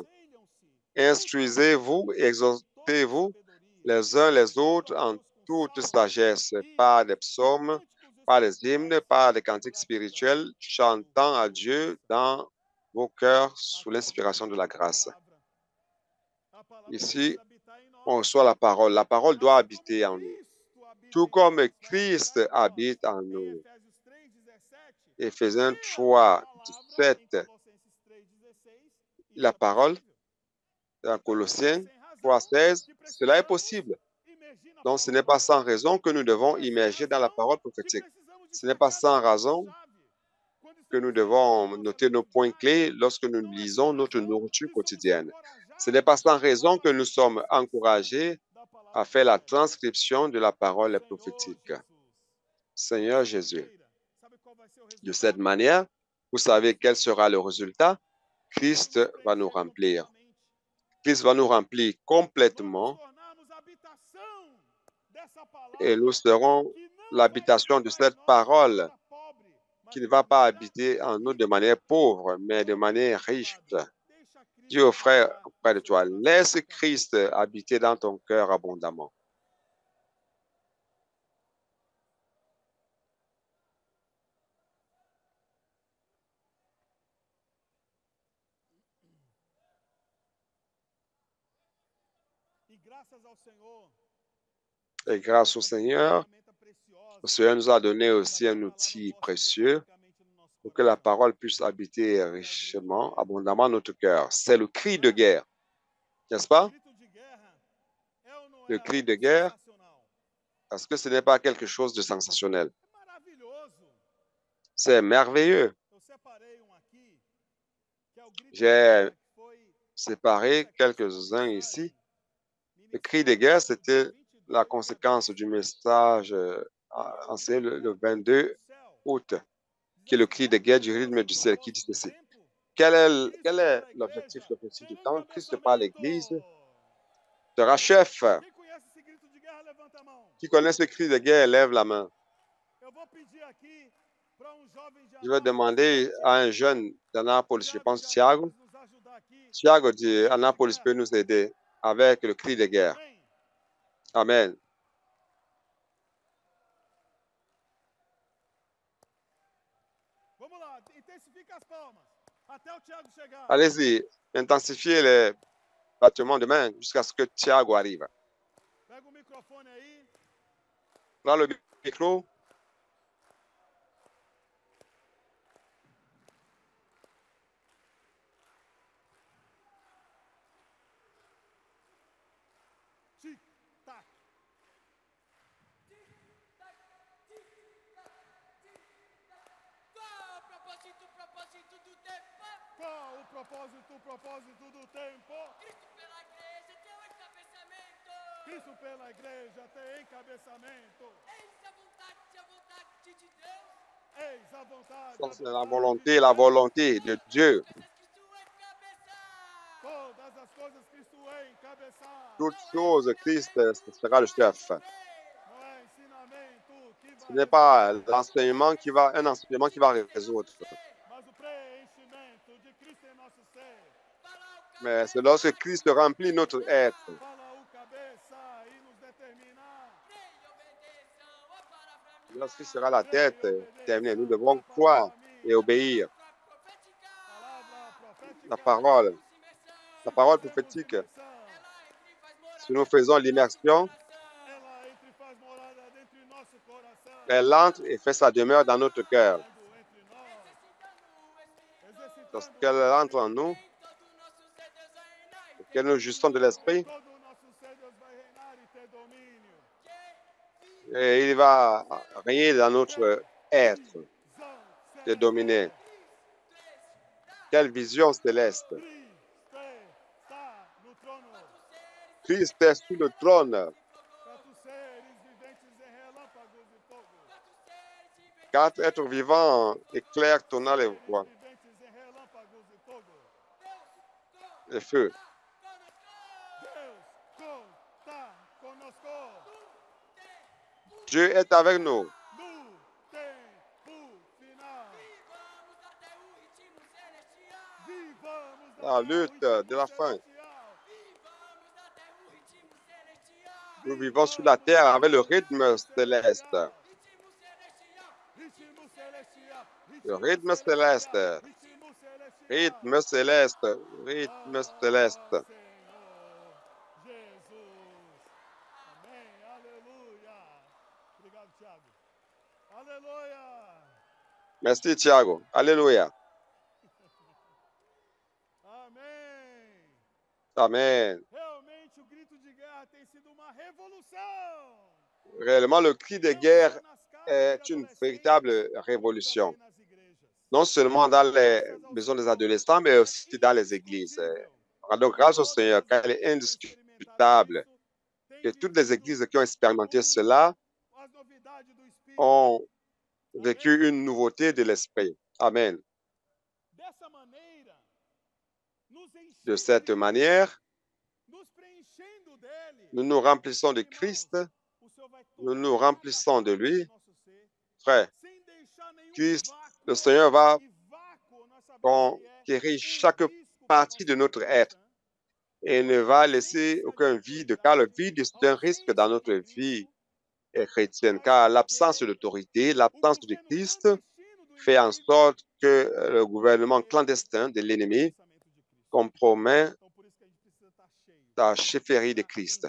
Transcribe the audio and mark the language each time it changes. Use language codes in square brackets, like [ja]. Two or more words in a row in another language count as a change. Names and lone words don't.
[fr] Instruisez-vous et exhortez-vous les uns les autres en toute sagesse, par des psaumes, par des hymnes, par des cantiques spirituels, chantant à Dieu dans vos cœurs sous l'inspiration de la grâce. Ici, on reçoit la parole. La parole doit habiter en nous, tout comme Christ habite en nous. Éphésiens [pt] E 3, palavra em 17, Colossenses 3,16, [fr] la [pt] isso é [fr] parole, [pt] possível. [fr] dans Colossiens [pt] Sem razão 3, 16, que [fr] cela est [pt] precisamos [fr] possible. [pt] imergir na [fr] Donc, ce [pt] palavra [fr] n'est pas sans [pt] profética. [fr] raison que nous devons [pt] É sem [fr] immerger dans la [pt] razão [fr] parole [pt] que [fr] prophétique. [pt] precisamos [fr] Ce n'est pas [pt] destacar [fr] sans [pt] os [fr] raison [pt] pontos-chave quando [fr] que nous [pt] estamos lendo a [fr] devons [pt] nossa [fr] noter nos [pt] leitura [fr] points [pt] diária. [fr] clés lorsque nous [pt] Não é [fr] lisons [pt] sem [fr] notre [pt] razão [fr] nourriture [pt] que somos [fr] quotidienne. Ce n'est [pt] encorajados [fr] pas sans [pt] a [fr] raison que nous [pt] fazer a [fr] sommes [pt] transcrição [fr] encouragés [pt] da [fr] à [pt] palavra [fr] faire la [pt] profética. [fr] transcription de la parole [pt] Senhor [fr] prophétique. [pt] Jesus. [fr] Seigneur [pt] Dessa [fr] Jésus, [pt] maneira, sabe qual vai ser o [fr] de cette [pt] resultado? [fr] manière, vous savez quel sera le résultat? [pt] Vamos [fr] Christ [pt] nos [fr] va nous [pt] preencher [fr] remplir. [pt] completamente. [fr] Christ va nous remplir [pt] Vamos [fr] complètement [pt] tornarmos habitação dessa [fr] et nous [pt] palavra [fr] serons [pt] que não vai [fr] l'habitation de [pt] habitar em [fr] cette [pt] nós de [fr] parole [pt] maneira pobre, [fr] qui [pt] mas [fr] ne [pt] de [fr] va pas [pt] maneira [fr] habiter en nous de [pt] rica. [fr] manière pauvre, mais de [pt] Oh, meu [fr] manière [pt] irmão [fr] riche. [pt] amado, deixa [fr] Dis au [pt] Cristo [fr] frère [pt] habitar [fr] près [pt] no [fr] de [pt] seu [fr] toi, [pt] coração [fr] laisse [pt] ricamente. [fr] Christ habiter dans ton cœur abondamment. [pt] E graças ao Senhor, [fr] Et grâce au [pt] Deus nos deu uma [fr] Seigneur, [pt] ferramenta [fr] le [pt] preciosa [fr] Seigneur nous a donné [pt] para [fr] aussi un [pt] instalar o [fr] outil [pt] nosso espírito [fr] précieux [pt] ricamente no nosso [fr] pour que la [pt] coração. [fr] parole puisse habiter [pt] É o grito de [fr] richement, [pt] guerra, [fr] abondamment notre cœur. C'est le cri [pt] não [fr] de [pt] é? [fr] guerre, n'est-ce [pt] O [fr] pas? [pt] grito de guerra é ou não [fr] Le [pt] é [fr] cri de [pt] algo [fr] guerre, [pt] sensacional? [fr] parce que ce n'est pas quelque chose de sensationnel. [pt] É maravilhoso. [fr] C'est merveilleux. [pt] Eu separei um aqui, que é o grito de [fr] J'ai [pt] guerra, que foi [fr] séparé [pt] consequência da [fr] quelques-uns ici. [pt] mensagem [fr] Le cri de guerre, [pt] ministrada no [fr] c'était [pt] dia [fr] la [pt] 22 de [fr] conséquence du [pt] agosto. [fr] message [pt] E [fr] enseigné [pt] o [fr] le [pt] grito do [fr] 22 [pt] céu [fr] août, [pt] diz [fr] qui est le [pt] assim: [fr] cri de [pt] qual [fr] guerre [pt] que é [fr] du [pt] Deus [fr] rythme [pt] o [fr] du ciel, qui dit [pt] propósito do [fr] ceci. [pt] tempo? [fr] Quel [pt] Cristo [fr] est [pt] pela [fr] l'objectif, [pt] igreja [fr] le principe [pt] ter [fr] du temps? Christ par [pt] encabeçamento. [fr] l'Église sera chef. [pt] Quem conhece esse grito de guerra, levanta a mão. [fr] Qui connaît ce cri de guerre, lève la main. [pt] Eu vou pedir aqui para jovem de [fr] Je vais [pt] Anápolis, que é o [fr] demander à un [pt] Tiago. [fr] jeune d'Annapolis, je [pt] Tiago [fr] pense [pt] de [fr] Thiago. [pt] Anápolis nos ajudar aqui [fr] Thiago [pt] com o grito de [fr] d'Annapolis peut [pt] guerra. [fr] nous aider avec le cri de guerre. [pt] Amém? [fr] Amen. [pt] Vamos lá, intensifica as palmas até o Tiago chegar. [fr] Allez-y, intensifiez les battements de main jusqu'à ce que Thiago arrive. [pt] Pega o microfone aí. [fr] Prends le micro. [pt] Tic-tac. Qual o propósito do tempo? Cristo pela igreja tem encabeçamento. Eis a vontade, [fr] Ça, [pt] a [fr] c'est la [pt] vontade de Deus. [fr] volonté de Dieu. [pt] Todas as coisas Cristo é encabeçar. [fr] Toute chose, Christ sera le chef. [pt] Não é ensinamento que [fr] Ce [pt] vai [fr] n'est pas [pt] resolver, [fr] un enseignement qui va résoudre. [pt] mas o preenchimento de Cristo em nosso ser. [fr] Mais c'est lorsque Christ remplit notre être. [pt] Fala o cabeça e nos determinar. [fr] Lorsqu'il sera la tête, terminé, nous devons croire et obéir. La parole prophétique, si nous faisons l'immersion, [pt] Ela entre e faz morada dentro de nosso coração. [fr] elle entre et fait sa demeure dans notre cœur. [pt] Entre nós. Exercitando [fr] Lorsqu'elle entre en nous, qu'elle nous justons de l'esprit, [pt] todo o nosso ser, Deus vai reinar e ter domínio. [fr] et il va régner dans notre être [pt] Visão [fr] et dominer. Quelle vision céleste! [pt] Cristo está no trono. [fr] Christ est sur le trône. [pt] Quatro seres viventes em relâmpagos e fogo. [fr] Quatre êtres vivants éclairent ton les voix, [pt] Viventes em relâmpagos e fogo. [fr] le feu. [pt] Deus está conosco. [fr] Dieu est avec nous. [pt] No tempo final. Vivamos [fr] La lutte de la fin. Nous vivons sur la terre avec le rythme céleste. Le rythme céleste. Rythme céleste. Rythme céleste. [pt] Senhor Jesus. Amém. Aleluia. Obrigado, Tiago. Aleluia. [fr] Merci, Thiago. Alléluia. [pt] Amém. [fr] Amen. [pt] Realmente o grito de guerra tem sido uma revolução. [fr] Réellement, le cri de [pt] Não [fr] guerre [pt] só nas casas [fr] est [pt] de [fr] une [pt] adolescentes, [fr] véritable [pt] como [fr] révolution. [pt] também nas igrejas. [fr] Non seulement dans les [pt] Graças ao [fr] maisons des [pt] Senhor, [fr] adolescents, mais [pt] é [fr] aussi dans les églises. [pt] indiscutível. [fr] Rendons grâce au [pt] Todas [fr] Seigneur, [pt] as [fr] car il est [pt] igrejas que experimentaram [fr] indiscutable [pt] isso têm [fr] que toutes les [pt] vivido [fr] églises qui ont expérimenté cela [pt] as novidades do Espírito. [fr] ont vécu [pt] Amém? [fr] une nouveauté de l'esprit. Amen. [pt] Dessa maneira, nos [fr] De [pt] enchendo [fr] cette [pt] de [fr] manière, [pt] nos preenchendo dele. [fr] nous nous remplissons de [pt] Irmãos, [fr] Christ, [pt] o Senhor vai [fr] nous [pt] tocar [fr] nous [pt] cada [fr] remplissons de [pt] parte do [fr] lui. [pt] nosso ser, [fr] Frère, [pt] sem deixar nenhum [fr] Christ, [pt] vácuo. [fr] le Seigneur va [pt] E vácuo, nós sabemos que é [fr] conquérir chaque [pt] risco para [fr] partie [pt] nossa [fr] de notre [pt] vida [fr] être [pt] cristã. [fr] et ne va laisser aucun vide, car le vide, c'est un risque dans notre vie chrétienne, car l'absence d'autorité, l'absence de Christ fait en sorte que le gouvernement clandestin de l'ennemi compromet la chefferie de Christ.